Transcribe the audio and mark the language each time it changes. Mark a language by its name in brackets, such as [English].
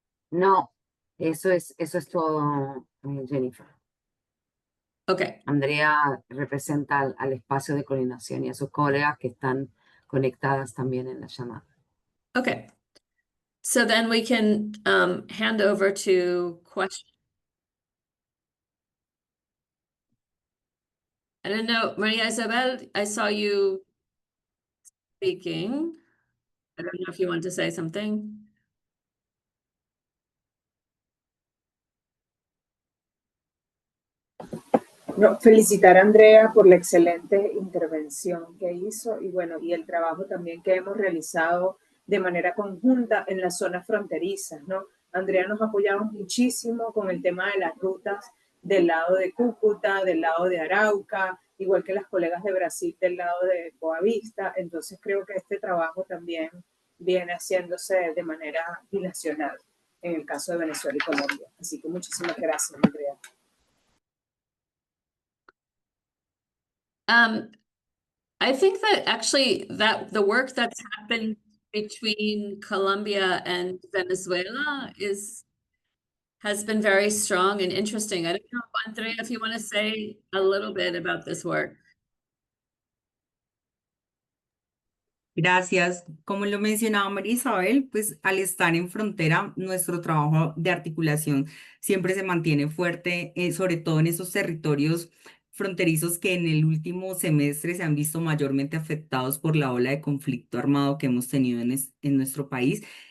[Spanish] No, eso es todo, Jennifer. [English] Okay. [Spanish] Andrea representa al espacio de coordinación y a sus colegas que están conectadas también en la llamada. [English] Okay. So then we can hand over to questions. I don't know, Maria Isabel, I saw you speaking. I don't know if you want to say something. [Spanish] No, felicitar a Andrea por la excelente intervención que hizo y bueno, y el trabajo también que hemos realizado de manera conjunta en las zonas fronterizas, ¿no? Andrea nos ha apoyado muchísimo con el tema de las rutas del lado de Cúcuta, del lado de Arauca, igual que las colegas de Brasil del lado de Boavista. Entonces creo que este trabajo también viene haciéndose de manera bilateral en el caso de Venezuela y Colombia. Así que muchísimas gracias, Andrea. [English] I think that actually that the work that's happened between Colombia and Venezuela has been very strong and interesting. I don't know, Andrea, if you want to say a little bit about this work. [Spanish] Gracias. Como lo mencionaba María Isabel, pues al estar en frontera, nuestro trabajo de articulación siempre se mantiene fuerte, sobre todo en esos territorios fronterizos que en el último semestre se han visto mayormente afectados por la ola de conflicto armado que hemos tenido en nuestro país.